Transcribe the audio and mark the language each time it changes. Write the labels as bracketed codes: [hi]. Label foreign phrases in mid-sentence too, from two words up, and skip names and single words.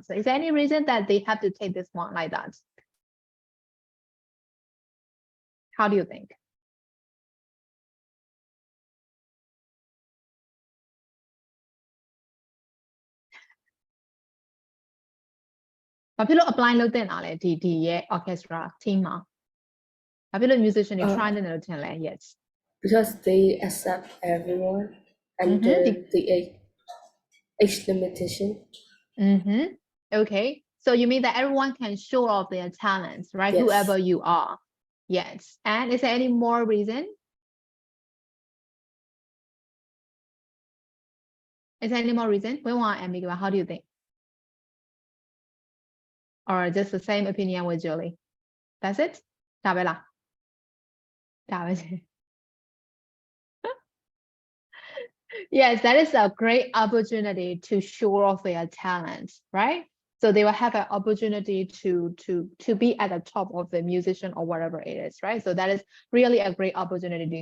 [en] So is there any reason that they have to take this one like that? How do you think? What people apply [my] လုပ်တင်တာလဲဒီရဲ့ [en] orchestra team [my] မှာဘာဖြစ်လို့ musician တွေ try နေတယ်လို့ထင်လဲ yes [en] because they accept everyone under the age limitation. Okay, so you mean that everyone can show off their talents, right? Yes. Whoever you are. Yes. And is there any more reason? Is there any more reason? Amika, how do you think? Or just the same opinion with Julie? That's it? [my] ဒါပဲလား ဒါပဲ [en] Yes, that is a great opportunity to show off their talents, right? So they will have an opportunity to be at the top of the musician or whatever it is, right? So that is really a great opportunity.